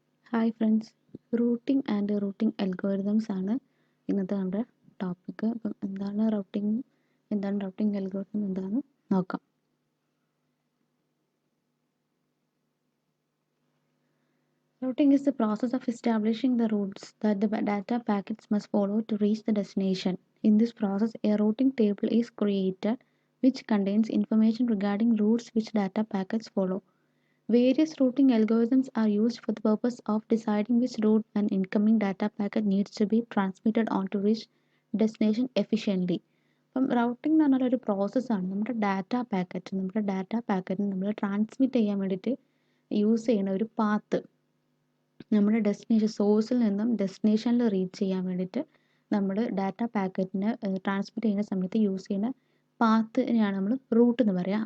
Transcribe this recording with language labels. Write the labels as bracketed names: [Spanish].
[English] hi friends, routing and routing algorithms [Malayalam] ആണ് ഇന്നത്തെ നമ്മുടെ [English] Topic. [Malayalam] അപ്പം എന്താണ് റൂട്ടിംഗ് അൽഗോരിതം എന്താണെന്ന് നോക്കാം. [English] Routing is the process of establishing the routes that the data packets must follow to reach the destination. In this process, a routing table is created which contains information regarding routes which data packets follow. Various routing algorithms are used for the purpose of deciding which route an incoming data packet needs to be transmitted on to reach destination efficiently. [Malayalam] അപ്പം routing എന്ന് പറഞ്ഞാൽ ഒരു പ്രോസസ്സാണ്. നമ്മുടെ data പാക്കറ്റിന് നമ്മൾ transmit ചെയ്യാൻ വേണ്ടിയിട്ട് use ചെയ്യുന്ന ഒരു പാത്ത്. നമ്മുടെ ഡെസ്റ്റിനേഷൻ സോഴ്സിൽ നിന്നും ഡെസ്റ്റിനേഷനിൽ റീച്ച് ചെയ്യാൻ വേണ്ടിയിട്ട് നമ്മൾ ഡാറ്റ പാക്കറ്റിന് ട്രാൻസ്മിറ്റ് ചെയ്യുന്ന സമയത്ത് യൂസ് ചെയ്യുന്ന പാത്തിനെയാണ് നമ്മൾ റൂട്ട് എന്ന് പറയുക.